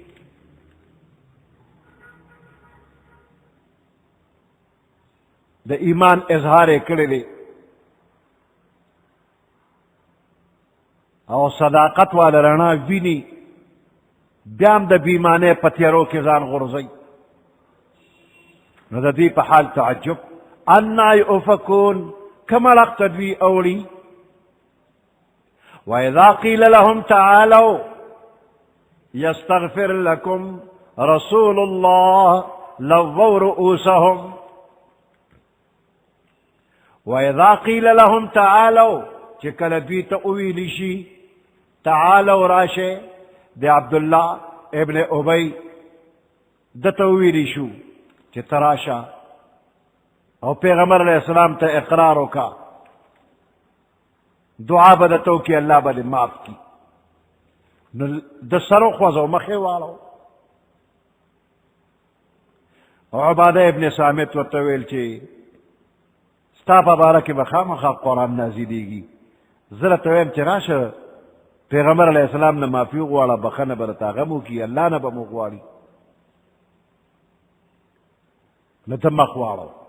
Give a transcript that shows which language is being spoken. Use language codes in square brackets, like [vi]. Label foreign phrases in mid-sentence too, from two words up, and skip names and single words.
[ps] د ایمان اظهار یې کړی دی او صداقت والا رڼا ویني، بیا هم د بیمانۍ په تیارو کې ځان غورځوي، نو د دوی په حال تعجب. [ar] انا یؤفکون، [ps] کوم اړخ ته دوی اوړي. [ar] وإذا قيل لهم تعالوا يستغفر لكم رسول الله لووا رؤوسهم. وإذا قيل لهم تعالوا، [ps] چې کله دوی ته وویلی شي تعالوا راشه، د عبدالله ابن ابی دته وویلی شو چې ته راشه او پیغمبر [ar] علیہ السلام [ps] ته اقرار وکړه، دعا به درته وکړي، الله به دې معاف کړي. نو د سر وخوځو، مخې واړو. عباده ابن صامت ورته ویل چې ستا په باره کې به خامخا قرآن نازلېږي، زه راته وایم چې راشه پیغمبر [ar] علیه السلام [ps] نه معافي وغواړه، بخښنه به راته هغه م وکړي، الله نه به م وغواړي. نو ته مخ واړو.